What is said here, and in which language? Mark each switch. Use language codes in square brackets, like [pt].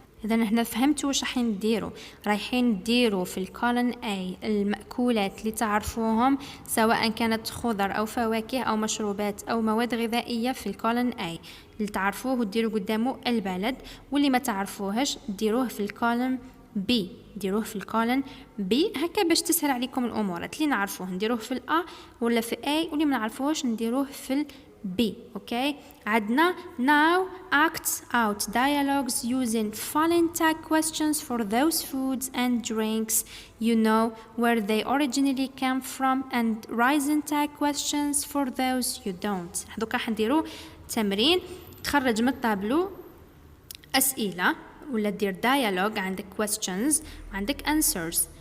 [ar] إذا نحن فهمتوا واش رايحين نديروا. رايحين نديروا في الكولن A المأكولات اللي تعرفوهم سواء كانت خضر أو فواكه أو مشروبات أو مواد غذائية في الكولن A اللي تعرفوه وديروا قدامه البلد واللي ما تعرفوهش ديروه في الكولن B ديروه في الكولن B هكا باش تسهل عليكم الأمور. اللي نعرفوه نديروه في الأ ولا في A واللي ما نعرفوهش نديروه في B اوكي. عندنا [en] now act out dialogues using following tag questions for those foods and drinks you know where they originally came from and rising tag questions for those you don't. [ar] هذوك راح نديرو تمرين تخرج من الطابلو أسئلة ولا دير dialogue عندك questions وعندك answers.